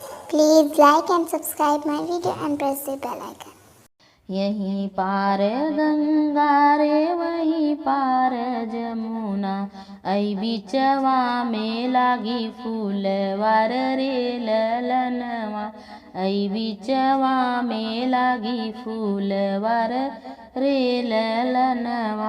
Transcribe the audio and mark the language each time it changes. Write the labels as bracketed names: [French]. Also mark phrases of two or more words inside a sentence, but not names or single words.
[English] Please like and subscribe my video and press the bell icon. [Bhojpuri] यहीं पार गंगा रे वहीं पार जमुना, ऐ बिचवा में लागी फूलवार रे ललनवा, ऐ बिचवा में लागी फूलवार रे ललनवा।